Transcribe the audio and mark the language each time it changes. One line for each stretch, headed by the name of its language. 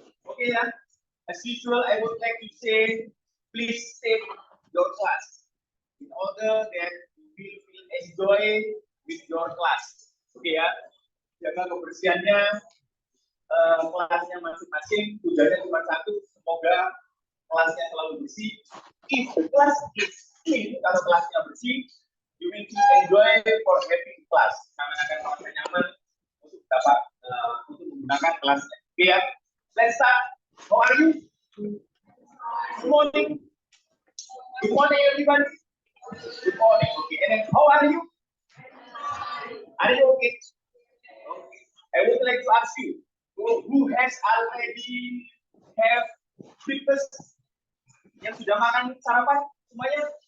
English: Okay, ya. As usual, I would like to say, please save your class in order that you will enjoy with your class. Okay, ya.
Indonesian: jaga kebersihannya, kelasnya masing-masing, tujuannya cuma satu, semoga kelasnya selalu bersih.
English: If the class is clean,
Indonesian: kalau kelasnya bersih,
English: you will enjoy for having class.
Indonesian: Karena akan merasa nyaman untuk dapat untuk menggunakan kelasnya.
English: Oke ya, let's start. How are you? Good morning. Good morning, everybody. Good morning. Okay, and then how are you? Are you okay? Okay. I would like to ask you, who has already have breakfast?
Indonesian: Yang sudah makan sarapan semuanya?